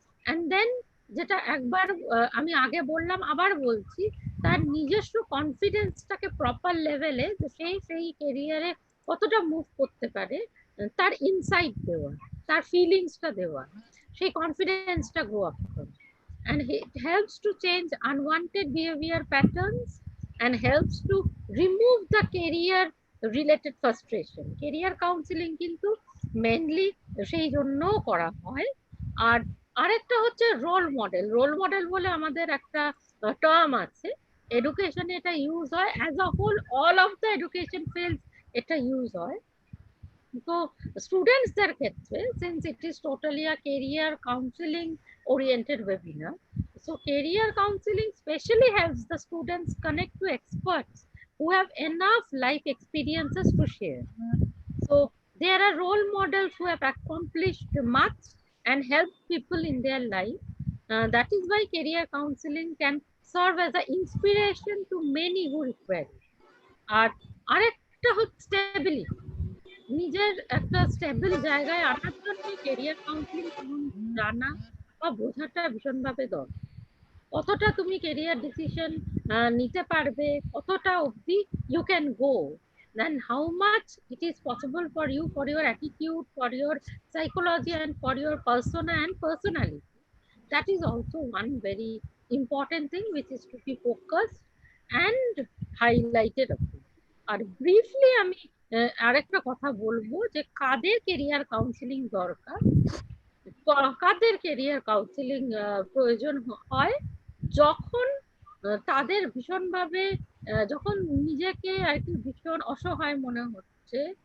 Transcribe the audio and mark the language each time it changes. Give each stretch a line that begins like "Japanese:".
Bangla: And then যেটা একবার আমি আগে বললাম আবার বলছি, তার নিজস্ব কনফিডেন্সটাকে প্রপার লেভেলে যে সেই কেরিয়ারে কতটা মুভ করতে পারে, তার ইনসাইট দেওয়া, তার ফিলিংসটা দেওয়া, সেই কনফিডেন্সটা গ্রো আপ করে।
English: And it helps to change unwanted behavior patterns and helps to remove the career related frustration.
Bangla: Career counseling কিন্তু মেইনলি সেই জন্য করা হয়। আর আরেকটা হচ্ছে রোল মডেল। রোল মডেল বলে আমাদের একটা টার্ম আছে এডুকেশনে, এটা ইউজ হয়
English: as a whole, all of the education field
Bangla: এটা ইউজ হয়। তো স্টুডেন্টসদের ক্ষেত্রে,
English: Since it is totally a career counselling oriented webinar, so career counseling specially helps the students connect to experts who have enough life experiences to share. So There are role models who have accomplished much and helped people in their life. That is why career counseling can serve as an inspiration to many who require it.
Bangla: আর আরেকটা হচ্ছে stability, নিজের একটা stable জায়গায় আনার জন্য career counselling সম্বন্ধে জানা বা বোঝাটা ভীষণভাবে দরকার। কতটা তুমি কেরিয়ার ডিসিশন নিতে পারবে, কতটা অবধি
English: You can go, then how much it is possible for you, for your attitude, for your psychology and for your persona and personality. That is also one very important thing which is to be focused and highlighted upon.
Bangla: আর briefly আমি আরেকটা কথা বলবো যে কাদের career counselling দরকার, কাদের career counselling প্রয়োজন হয়, যখন তাদের ভীষণভাবে যখন নিজেকে আর কি ভীষণ অসহায় মনে হচ্ছে,